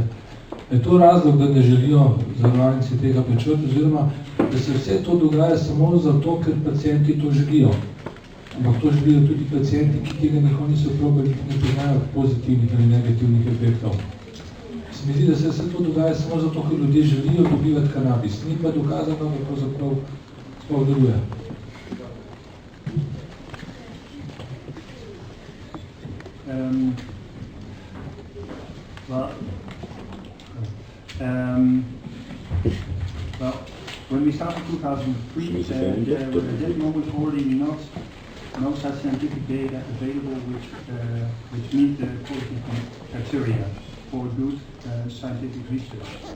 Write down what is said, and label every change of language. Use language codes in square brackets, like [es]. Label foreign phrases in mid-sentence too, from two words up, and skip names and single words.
[sl] Je to razlog, da ne želijo zavarovalnici tega plačevati, oziroma da se vse to dogaja samo zato, ker pacienti to želijo. Ampak to želijo tudi pacienti, ki tega nikoli niso probali, ki ne poznajo pozitivnih ali negativnih efektov. Se mi zdi, da se vse to dogaja samo zato, ker ljudje želijo dobivati kanabis. Ni pa dokazano, da pravzaprav sploh deluje. [en] Well, when we started 2003, there were at that moment already no such scientific data available which meet the quality criteria for good scientific research.